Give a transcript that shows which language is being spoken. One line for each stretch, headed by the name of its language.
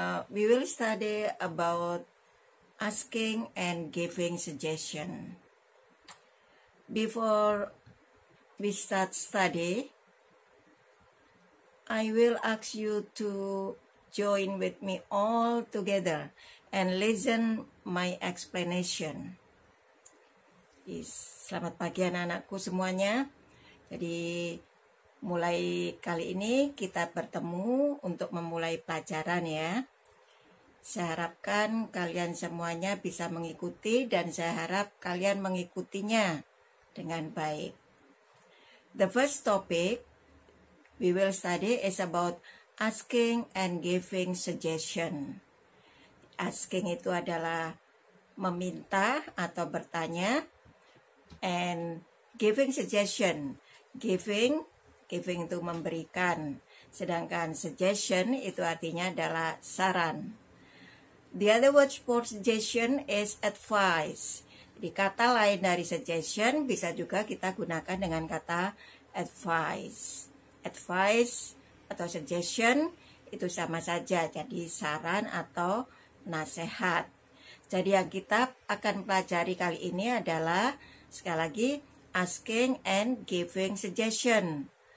English: We will study about asking and giving suggestion. Before we start study, I will ask you to join with me all together and listen my explanation.
Indonesian: Selamat pagi anak-anakku semuanya. Jadi mulai kali ini kita bertemu untuk memulai pelajaran ya. Saya harapkan kalian semuanya bisa mengikuti dan saya harap kalian mengikutinya dengan baik.
English: The first topic we will study is about asking and giving suggestion.
Indonesian: Asking itu adalah meminta atau bertanya,
English: and giving suggestion.
Indonesian: Giving itu memberikan, sedangkan suggestion itu artinya adalah saran.
English: The other word for suggestion is advice.
Indonesian: Di kata lain dari suggestion bisa juga kita gunakan dengan kata advice. Advice atau suggestion itu sama saja, jadi saran atau nasihat. Jadi yang kita akan pelajari kali ini adalah sekali lagi
English: asking and giving suggestion.